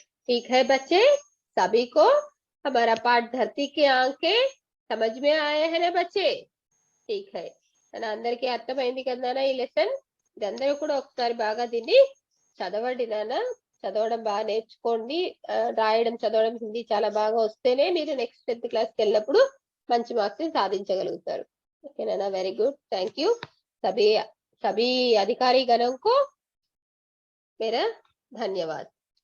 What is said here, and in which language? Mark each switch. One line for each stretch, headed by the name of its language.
Hindi: ठीक है बच्चे, सभी को हमारा पाठ धरती की आंखें समझ में आए हैं ना बच्चे? ठीक है.
Telugu: అందరికి అర్థమైంది కదా ఈ లెసన్. ఇదందరూ కూడా ఒకసారి బాగా దీన్ని చదవండి నాన్న. చదవడం బాగా నేర్చుకోండి. రాయడం చదవడం హిందీ చాలా బాగా వస్తేనే మీరు నెక్స్ట్ 10th క్లాస్కి వెళ్ళినప్పుడు మంచి మార్క్స్ సాధించగలుగుతారు.
English: ఓకేనా? Very good. Thank you.
Hindi: सभी अधिकारी गणों को मेरा धन्यवाद.